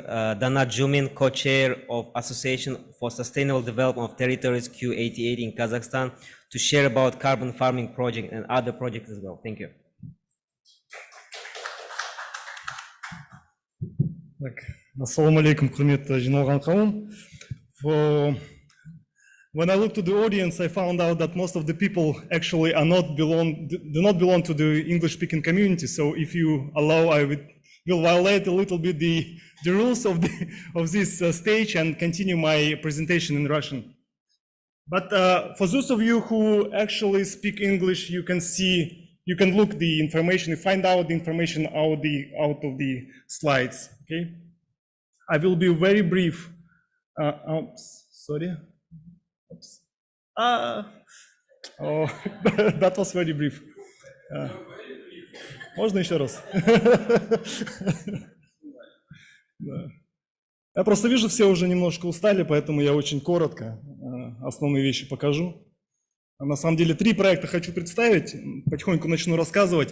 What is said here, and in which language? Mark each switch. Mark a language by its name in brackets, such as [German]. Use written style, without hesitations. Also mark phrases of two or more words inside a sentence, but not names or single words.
[English] Danat Jumin, co-chair of Association for Sustainable Development of Territories COP28 in Kazakhstan, to share about carbon farming project and other projects as well. Thank you. [Arabic] السلام عليكم, [Kazakh] құрметті жиналған қауым. [English] When I look to the audience, I found out that most of the people actually do not belong to the English-speaking community. So if you allow, I will violate a little bit the rules of this stage and continue my presentation in Russian. But for those of you who actually speak English, you can look the information, find out the information out of the slides. Okay, I will be very brief. Sorry. Oops. Oh, that was very brief. [Russian] Можно еще раз? Я просто вижу, все уже немножко устали, поэтому я очень коротко основные вещи покажу. На самом деле 3 проекта хочу представить, потихоньку начну рассказывать.